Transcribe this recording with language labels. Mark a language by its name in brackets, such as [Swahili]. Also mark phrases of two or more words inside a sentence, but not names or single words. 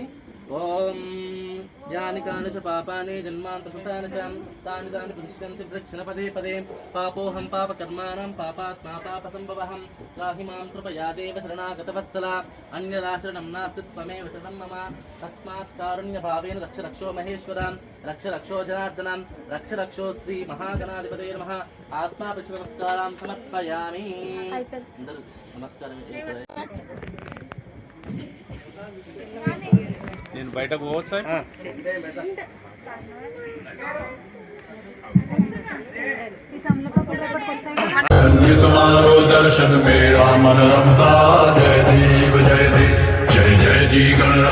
[Sanskrit] ఓం యాని కాని చ పాపాని జన్మాంతృతాని చ తాని తాని ప్రతిష్ఠంతి ప్రదక్షిణ పదే పదే పాపోహం పాపకర్మాణం పాపాత్మా పాపసంభవః త్రాహి మాం కృపయా దేవ శరణాగత వత్సల అన్యదాశరణం నాస్తి త్వమేవ శరణం మమ తస్మాత్ కారుణ్య భావేన రక్ష రక్షో మహేశ్వర రక్ష రక్షో జనార్దన రక్ష రక్షో శ్రీ మహాగణాధిపతే నమః ఆత్మా ప్రదక్షిణ నమస్కారం సమర్పయామి. [Telugu] అందరూ నమస్కారం చేయండి. నేను బయటకు పోవచ్చా? [Marathi] तुम्हारो दर्शन मेरा मन रमता जय देव जय देव जय जय जी गणराज